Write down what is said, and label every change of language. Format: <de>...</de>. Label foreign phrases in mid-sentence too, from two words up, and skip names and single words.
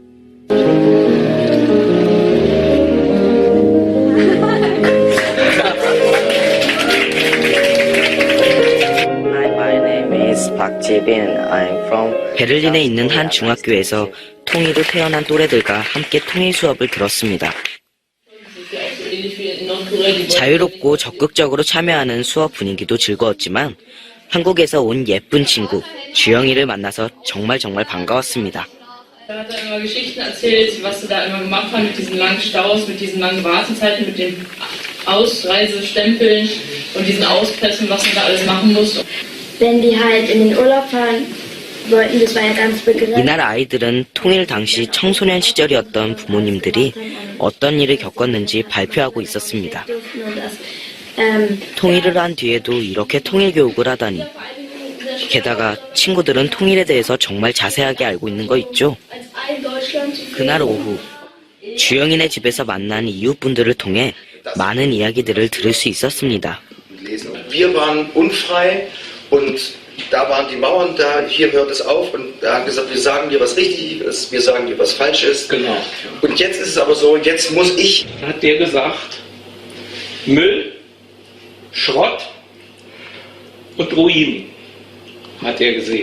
<ko>베를린에 있는 한 중학교에서 통일로 태어난 또래들과 함께 통일 수업을 들었습니다. 자유롭고 적극적으로 참여하는 수업 분위기도 즐거웠지만 한국에서 온 예쁜 친구 주영이를 만나서 정말 반가웠습니다.</ko> <de>Er hat da immer Geschichten erzählt, was sie da immer gemacht haben mit diesen langen Staus, mit diesen langen Wartezeiten, mit den Ausreisestempeln und diesen Auspressen, was man da alles machen muss. Wenn die halt in den Urlaub fahren wollten, das war ja ganz begrenzt.</de> <ko>이날 아이들은 통일 당시 청소년 시절이었던 부모님들이 어떤 일을 겪었는지 발표하고 있었습니다. 통일을 한 뒤에도 이렇게 통일 교육을 하다니. 게다가 친구들은 통일에 대해서 정말 자세하게 알고 있는 거 있죠? 그날 오후 주영이네 집에서 만난 이웃분들을 통해 많은 이야기들을 들을 수 있었습니다.</ko> <de>Wir waren unfrei und da waren die Mauern da, hier hört es auf und er hat gesagt, wir sagen dir, was richtig ist, wir sagen dir, was falsch ist. Genau. Und jetzt ist es aber so, jetzt muss ich. Hat der gesagt, Müll, Schrott und Ruinen, hat er gesehen.</de>